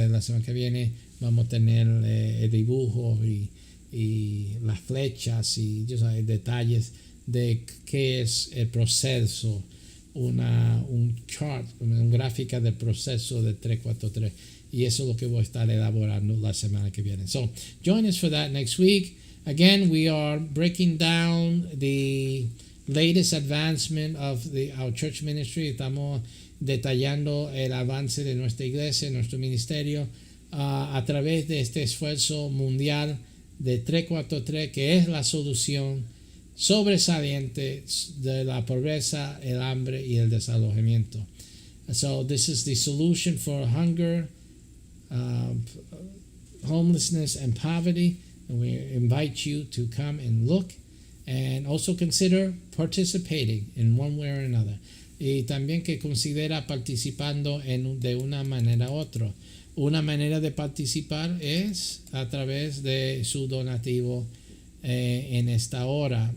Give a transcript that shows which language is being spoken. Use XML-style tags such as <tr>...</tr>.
<es>La semana que viene vamos a tener el dibujo y las flechas y detalles de qué es el proceso, un chart, una gráfica del proceso de 343, y eso es lo que voy a estar elaborando la semana que viene.</es> <en>So join us for that next week. Again, we are breaking down the latest advancement of our church ministry.</en> <es>Estamos detallando el avance de nuestra iglesia, nuestro ministerio, a través de este esfuerzo mundial de 343, que es la solución sobresaliente de la pobreza, el hambre y el desalojamiento.</es> <en>So this is the solution for hunger, homelessness, and poverty. And we invite you to come and look and also consider participating in one way or another.</en> <es>y también que considera participando de una manera u otra. Una manera de participar es a través de su donativo en esta hora.</es>